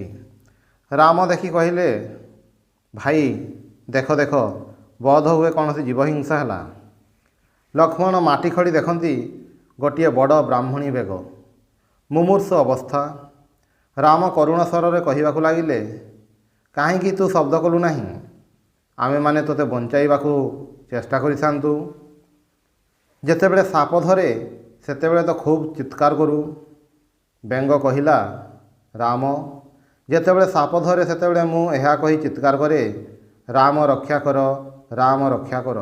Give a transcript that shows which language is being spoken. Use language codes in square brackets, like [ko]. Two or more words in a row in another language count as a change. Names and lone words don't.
[or] ରାମ ଦେଖି କହିଲେ, ଭାଇ, ଦେଖ ଦେଖ, ବୋଧହୁଏ କୌଣସି ଜୀବହିଂସା ହେଲା। ଲକ୍ଷ୍ମଣ ମାଟି ଖୋଳି ଦେଖନ୍ତି ଗୋଟିଏ ବଡ଼ ବ୍ରାହ୍ମଣୀ ବେଗ। ମୁମୂର୍ଷୁ ଅବସ୍ଥା। ରାମ କରୁଣ ସ୍ୱରରେ କହିବାକୁ ଲାଗିଲେ, କାହିଁକି ତୁ ଶବ୍ଦ କଲୁ ନାହିଁ? ଆମେମାନେ ତୋତେ ବଞ୍ଚାଇବାକୁ ଚେଷ୍ଟା କରିସାନ୍ତୁ। ଯେତେବେଳେ ସାପ ଧରେ ସେତେବେଳେ ତୋ ଖୁବ୍ ଚିତ୍କାର କରୁ। ବେଙ୍ଗ କହିଲା, ରାମ ଯେତେବେଳେ ସାପ ଧରେ ସେତେବେଳେ ମୁ ଏହା କହି ଚିତ୍କାର କରେ, ରାମ ରକ୍ଷା କର, ରାମ ରକ୍ଷା କର।